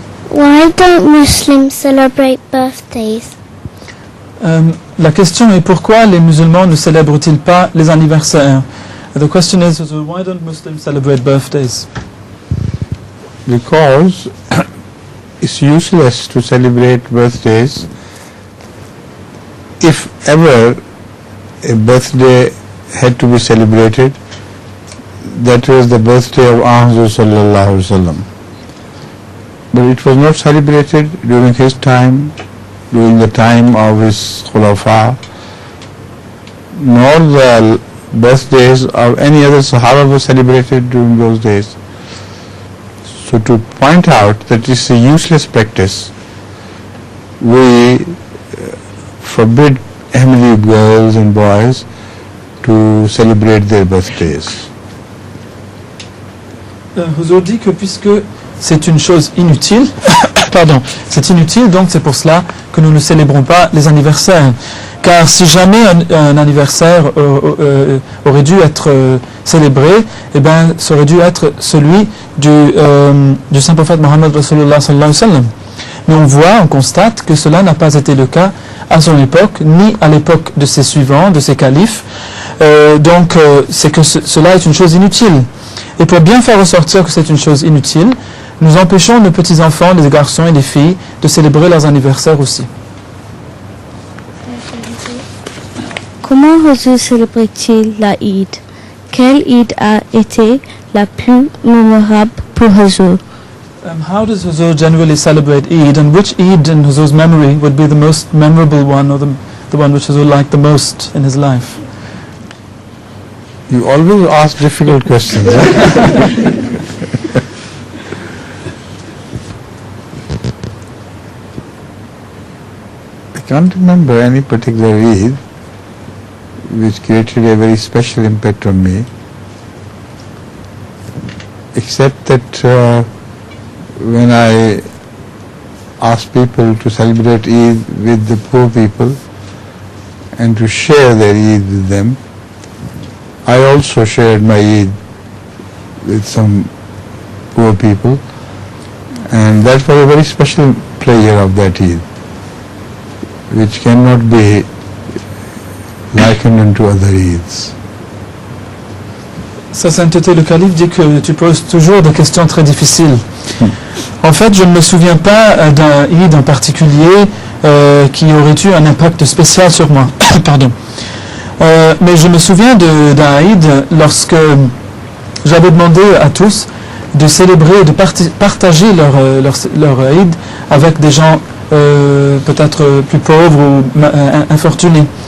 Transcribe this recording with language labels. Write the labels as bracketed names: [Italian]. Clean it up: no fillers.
[English] Why don't Muslims celebrate birthdays? [French] La question est pourquoi les musulmans ne célèbrent-ils pas les anniversaires? [English] The question is, why don't Muslims celebrate birthdays? Because it's useless to celebrate birthdays. If ever a birthday had to be celebrated, that was the birthday of Ahmad [Arabic] sallallahu alaihi wasallam. [English] But it was not celebrated during his time, during the time of his Khulafa, nor the birthdays of any other Sahaba were celebrated during those days. So to point out that it's a useless practice, we forbid Ahmadi girls and boys to celebrate their birthdays. [French] Huzur dit que puisque c'est une chose inutile, pardon, c'est inutile, donc c'est pour cela que nous ne célébrons pas les anniversaires. Car si jamais un anniversaire aurait dû être célébré, eh bien, ça aurait dû être celui du saint prophète Mohammed Rasulullah [Arabic] sallallahu alayhi wa sallam. [French] Mais on constate que cela n'a pas été le cas à son époque, ni à l'époque de ses suivants, de ses califes. Donc, c'est que cela est une chose inutile. Et pour bien faire ressortir que c'est une chose inutile, nous empêchons nos petits-enfants, les garçons et les filles, de célébrer leurs anniversaires aussi. Comment Huzur célébrait-il la Eid? Quelle Eid a été la plus mémorable pour Huzur? [English] How does Huzur generally celebrate Eid, and which Eid in Huzur's memory would be the most memorable one, or the one which Huzur liked the most in his life? You always ask difficult questions. I can't remember any particular Eid which created a very special impact on me, except that when I asked people to celebrate Eid with the poor people and to share their Eid with them, I also shared my Eid with some poor people, and that was a very special pleasure of that Eid, which cannot be likened unto other Eids. [French] Sa sainteté le calife dit que tu poses toujours des questions très difficiles. En fait, je ne me souviens pas d'un Eid en particulier qui aurait eu un impact spécial sur moi. Pardon. Mais je me souviens d'un Eid lorsque j'avais demandé à tous de célébrer, de partager leur Eid avec des gens peut-être plus pauvres ou infortunés.